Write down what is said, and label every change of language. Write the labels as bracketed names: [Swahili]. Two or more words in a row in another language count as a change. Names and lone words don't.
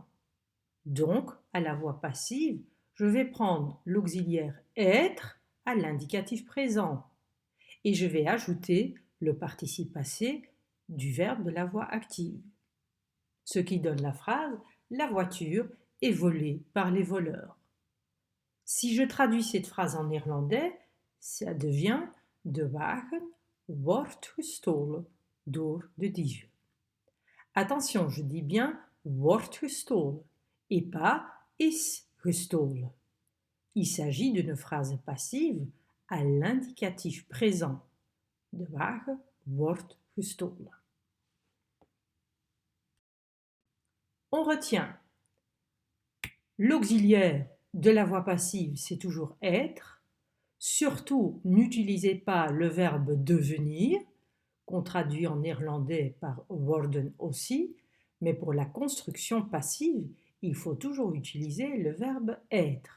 [French] Donc, à la voix passive, je vais prendre l'auxiliaire être à l'indicatif présent et je vais ajouter le participe passé du verbe de la voix active. Ce qui donne la phrase « La voiture est volée par les voleurs ». Si je traduis cette phrase en néerlandais, ça devient « [Dutch] De wagen wordt gestolen door de dieven ». [French] Attention, je dis bien « [Dutch] wordt gestolen [French] » et pas « [Dutch] is gestolen ». [French] Il s'agit d'une phrase passive à l'indicatif présent. [Dutch] De wagen wordt gestolen. [French] On retient l'auxiliaire de la voix passive, c'est toujours être. Surtout, n'utilisez pas le verbe devenir, qu'on traduit en néerlandais par worden aussi, mais pour la construction passive, il faut toujours utiliser le verbe être.